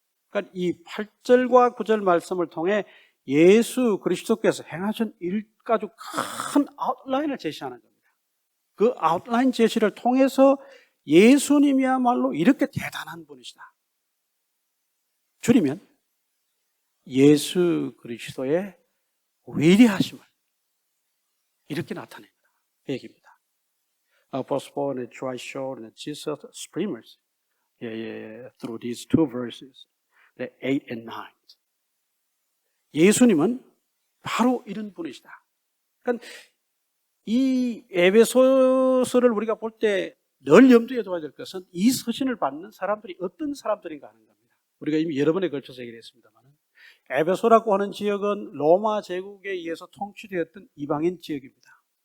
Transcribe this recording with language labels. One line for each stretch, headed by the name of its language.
Korean: 그러니까 이 8절과 9절 말씀을 통해 예수 그리스도께서 행하신 일가족 큰 아웃라인을 제시하는 겁니다. 그 아웃라인 제시를 통해서 예수님이야말로 이렇게 대단한 분이시다. 줄이면 예수 그리스도의 위대하심을 이렇게 나타냅니다. 그 얘기입니다.
English: Apostle Paul tries to show that Jesus supremacy through these two verses, the 8 and 9.
Korean: 예수님은 바로 이런 분이시다. 그러니까 이 에베소서를 우리가 볼 때 늘 염두에 둬야 될 것은 이 서신을 받는 사람들이 어떤 사람들인가 하는 겁니다. 우리가 이미 여러 번에 걸쳐서 얘기를 했습니다만 에베소라고 하는 지역은 로마 제국에 의해서 통치되었던 이방인 지역입니다.